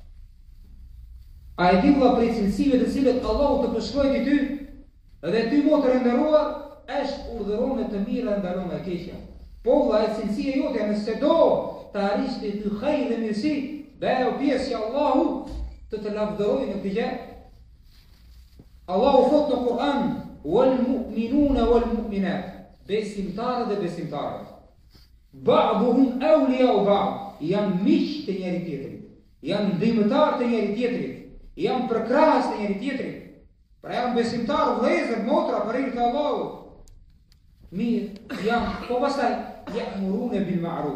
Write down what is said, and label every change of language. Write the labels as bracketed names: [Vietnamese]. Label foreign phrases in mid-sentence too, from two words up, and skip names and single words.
[Albanian] A e di vëlla prej cilësive të cilët Allahu të përshkroi ty dhe ty motër e nderuar, është urdhëron në të mirë dhe ndalon nga e keqja. Po vëlla, e cilësia jote nëse do të arrish të dy hajër dhe mirësi, bëu pjesë i Allahu të lavdërojë në këtë gjë. Allahu thotë në Kur'an: [Arabic] "والمؤمنون والمؤمنات", [Albanian] besimtarët dhe besimtarët. [Arabic] بعضهم أولياء بعض, [Albanian] janë miq të njëri tjetrit, janë ndihmëtar të njëri tjetrit, janë përkrahës të njëri tjetrit. Pra janë besimtarë vëllezër, motra për hir të Allahut. Mirë, janë, po pastaj [Arabic] يأمرون بالمعروف.